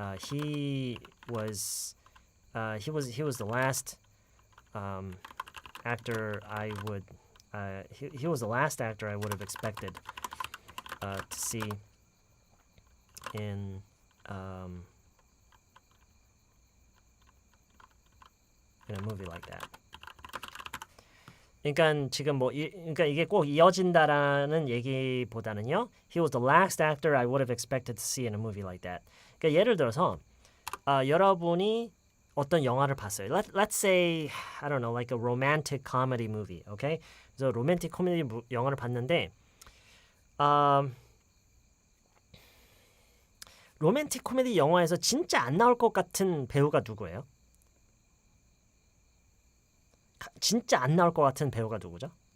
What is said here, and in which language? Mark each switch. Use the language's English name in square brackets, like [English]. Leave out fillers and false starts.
[English] He was the last actor I would he was the last actor I would have expected to see in a movie like that. [Korean] 그러니까 지금 그러니까 이게 꼭 이어진다라는 얘기보다는요. [English] He was the last actor I would have expected to see in a movie like that. [Korean] 그러니까 예를 들어서 여러분이 어떤 영화를 봤어요. [English] Let's say I don't know, like a romantic comedy movie, okay? [Korean] 그래서 로맨틱 코미디 영화를 봤는데 로맨틱 코미디 영화에서 진짜 안 나올 것 같은 배우가 누구예요? 진짜 안 나올 것 같은 배우가 누구죠?